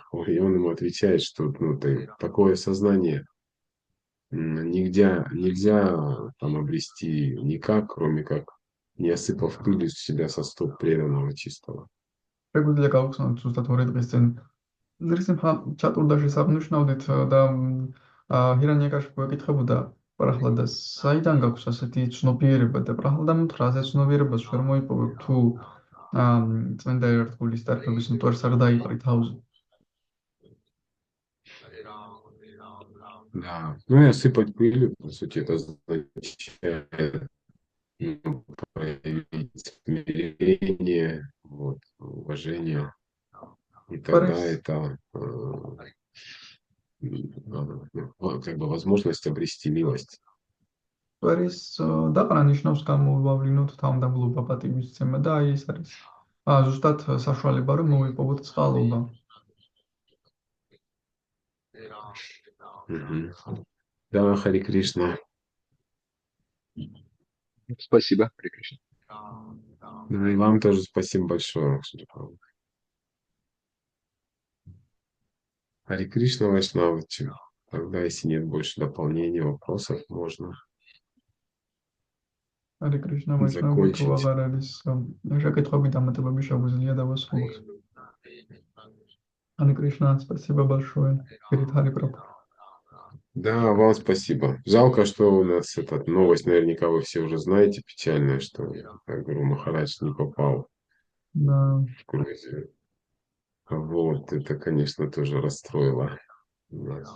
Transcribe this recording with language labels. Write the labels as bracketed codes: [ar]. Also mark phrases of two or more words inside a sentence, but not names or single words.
[ru] И он ему отвечает, что ну, такое сознание нельзя там обрести никак, кроме как не осыпав пылью с себя со стоп преданного чистого. [ka] შეგვიძლია გავხსნათ ზუსტად 2 დღის წინ ნრსიმჰა ჩატურდაში საღვნიშნავდით და ჰირანიაკაშიფუ ეკითხებოდა პრაჰლადას, საიდან გაქვს ასეთი ცნობიერება და პრაჰლადამ უთხრა, ასეთ ცნობიერებას ვერ მოიპოვებ თუ წმინდა ერთგულის ტარფების მტვერს არ დაიყრი თავზე. [ru] Да, ну и осыпать пылью, по сути, это означает ну, проявить смирение, вот, уважение. И тогда Парис. это как бы возможность обрести милость. [ka] პერის დაყრა ნიშნავს გამოავლინოთ თავმდაბლობა პატივისცემა და აი ეს არის ზუსტად საშუალება რომ მოვიპოვოთ წყალობა. [ru] Мгм. Да, Хари Кришна. Спасибо, Харе Кришна. Ну и вам тоже спасибо большое. Хари Кришна, Вайшнавачи. Тогда, если нет больше дополнений, вопросов, можно Харе Кришна, [ka] ვაიშნავები თუ [ru] закончить. [ka] აღარ არის შეკითხვები, დამატებები შეგვიძლია დავასრულოთ. [ru] Харе Кришна, спасибо большое. Перед Хари Прабху. Да, вам спасибо. Жалко, что у нас эта новость, наверняка вы все уже знаете, печальная, что Гуру Махарадж не попал Да. в Грузию. Вот, это, конечно, тоже расстроило нас.